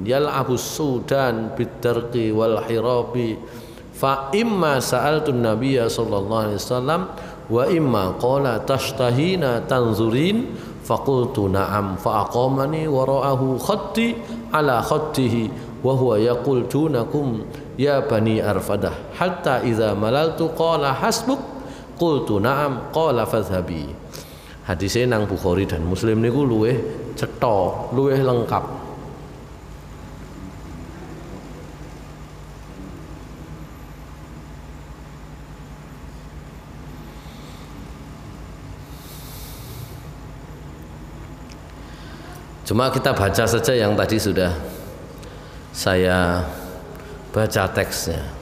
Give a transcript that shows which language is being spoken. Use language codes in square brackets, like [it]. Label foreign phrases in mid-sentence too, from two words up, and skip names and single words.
[ar] يلعب السودان بالدرق والحراب فإما سألت النبي صلى الله عليه وسلم وإما قال تشتهين تنظرين فقلت نعم فأقامني وراءه خدي على خده وهو يقول دونكم يا بني أرفدة حتى إذا مللت قال حسبك قلت نعم قال فاذهبي. [jv] Hadisnya nang Bukhari dan Muslim niku luweh cetha, luweh lengkap. [id] Cuma kita baca saja yang tadi sudah saya baca teksnya.